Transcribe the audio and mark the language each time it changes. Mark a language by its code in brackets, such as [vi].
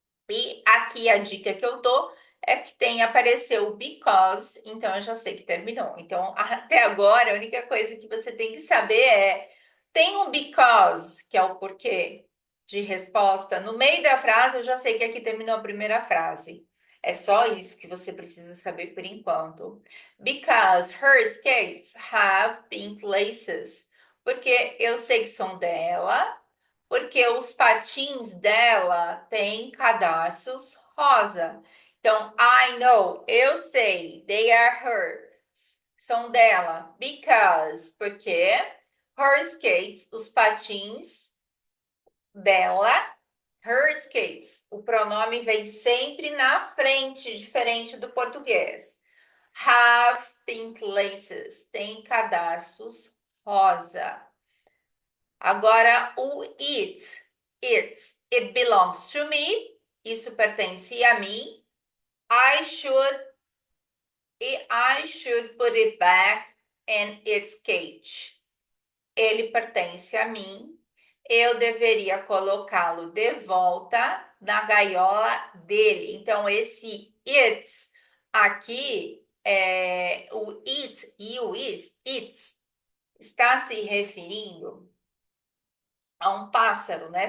[pt] E aqui a dica que eu dou é que apareceu o because, então eu já sei que terminou. Então, até agora, a única coisa que você tem que saber tem um because, que é o porquê de resposta. No meio da frase, eu já sei que aqui terminou a primeira frase. É só isso que você precisa saber por enquanto. [en] Because her skates have pink laces. [pt] Porque eu sei que são dela, porque os patins dela têm cadarços rosa. Então, [en] I know, [pt] eu sei, [en] they are hers, [pt] são dela, porque [en] her skates, [pt] os patins dela, her skates, o pronome vem sempre na frente, diferente do português. [en] Have pink laces, [pt] tem cadarços rosa. Agora, o [en] it belongs to me, [pt] isso pertence a mim. [en] I should put it back in its cage. [pt] Ele pertence a mim. Eu deveria colocá-lo de volta na gaiola dele. Então, esse it aqui, o it e o is, it's, está se referindo a um pássaro, né?